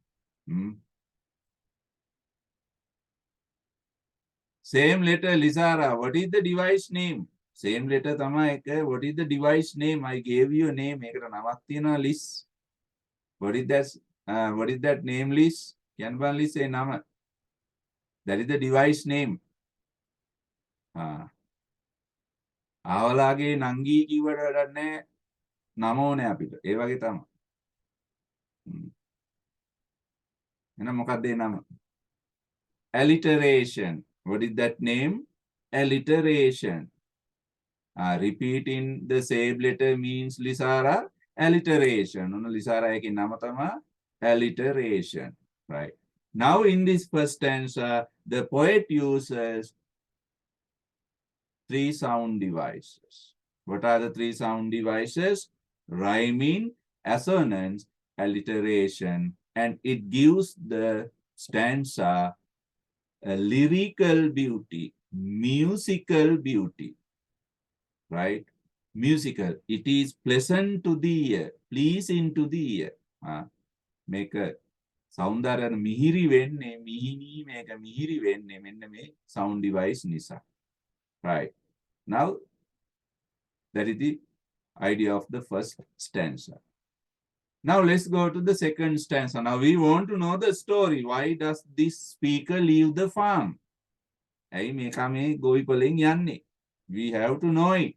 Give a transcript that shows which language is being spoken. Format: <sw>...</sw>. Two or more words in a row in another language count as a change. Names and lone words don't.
<en>Same letter, Lizara. What is the device name? Same letter, Tamaika. What is the device name? I gave you a name. List. What is that name list? Can list say nama? That is the device name.</en> <si>ආවලාගේ නංගී කිව්වට වැඩක් නැහැ. නම ඕනේ අපිට. ඒ වගේ තමයි. එහෙනම් මොකක්ද ඒ නම?</si> <en>Alliteration. What is that name? Alliteration. Repeating the same letter means Lisara.</en> <si>Alliteration. Lisara එකේ නම තමයි alliteration. Right.</si> <en>Now in this first stanza, the poet uses three sound devices. What are the three sound devices? Rhyming, assonance, alliteration, and it gives the stanza a lyrical beauty, musical beauty, right? Musical. It is pleasant to the ear, pleasing to the ear.</en> <si>Make a සෞන්දර්යන මිහිරි වෙන්නේ මිහිනී මේක මිහිරි වෙන්නේ මෙන්න මේ</si> <en>sound device</en> <si>නිසා.</si> <en>Right. Now, that is the idea of the first stanza. Now, let's go to the second stanza. Now, we want to know the story. Why does this speaker leave the farm? We have to know it.</en>